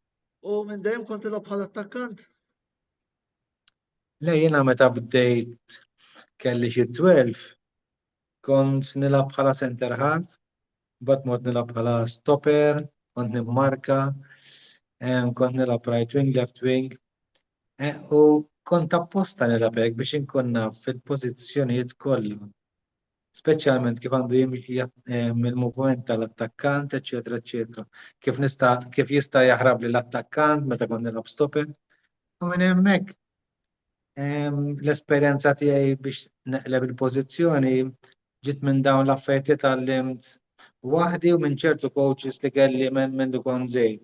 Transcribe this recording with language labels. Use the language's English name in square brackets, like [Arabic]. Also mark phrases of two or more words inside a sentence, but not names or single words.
[Maltese] U minn dejjem kont tilgħab bħala attakkant? Le jiena meta bdejt kelli xi 12 kont nilgħab bħala [English] center half, [Maltese] bad mod nilgħab bħala stopper, kont nimmarka, kont nilgħab [English] right wing, left wing. [Maltese] U kont apposta nilgħab hekk biex inkun naf fil-pożizzjonijiet kollha. Speċjalment kif għandu jimxi mill-moviment tal-attakkant, eċetera, eċetera. Kif jista' jaħrab li l-attakkant meta kont nilgħab stopper. U minn hemmhekk l-esperjenza tiegħi biex neqleb il-pożizzjoni ġiet minn dawn l-affarijiet tallimt waħdi u minn ċertu coaches li kelli minn dukon żejt.